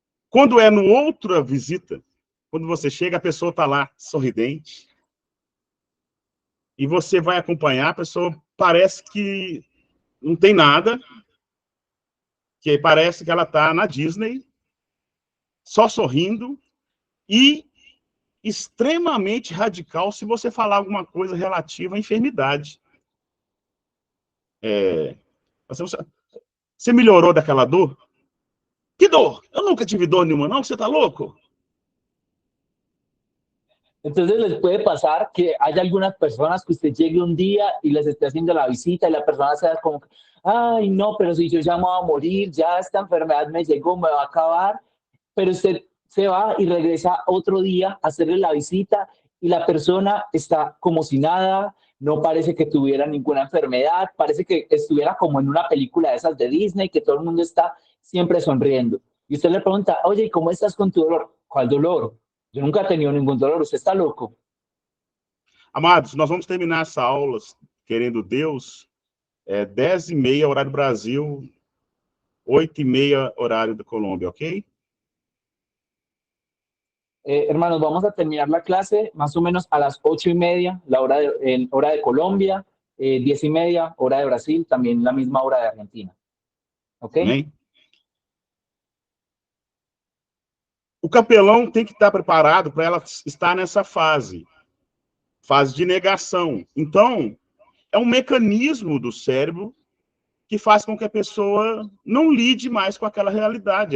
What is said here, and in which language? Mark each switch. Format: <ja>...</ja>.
<pt>Quando é no outra visita, quando você chega, a pessoa está lá sorridente, e você vai acompanhar, a pessoa parece que não tem nada, que parece que ela está na Disney, só sorrindo, e extremamente radical se você falar alguma coisa relativa à enfermidade. Você melhorou daquela dor? Que dor? Eu nunca tive dor nenhuma, não? Você está louco?</pt> <es>Entonces les puede pasar que haya algunas personas que usted llegue un día y les esté haciendo la visita y la persona sea como, ay, no, pero si yo ya me voy a morir, ya esta enfermedad me llegó, me va a acabar, pero usted se va y regresa otro día a hacerle la visita y la persona está como si nada, no parece que tuviera ninguna enfermedad, parece que estuviera como en una película de esas de Disney, que todo el mundo está siempre sonriendo. Y usted le pregunta, oye, ¿y cómo estás con tu dolor? ¿Cuál dolor? Yo nunca he tenido ningún dolor, usted está loco.</es> <pt>Amados, nós vamos terminar essa aula, querendo Deus, 10h30, horário do Brasil, 8h30, horário da Colômbia, ok?</pt> <es>Hermanos, vamos a terminar la clase más o menos a las 8:30, hora de Colombia, 10:30, hora de Brasil, también la misma hora de Argentina. ¿Ok?</es> <pt>Amém? O capelão tem que estar preparado para ela estar nessa fase de negação. Então, é um mecanismo do cérebro que faz com que a pessoa não lide mais com aquela realidade.</pt>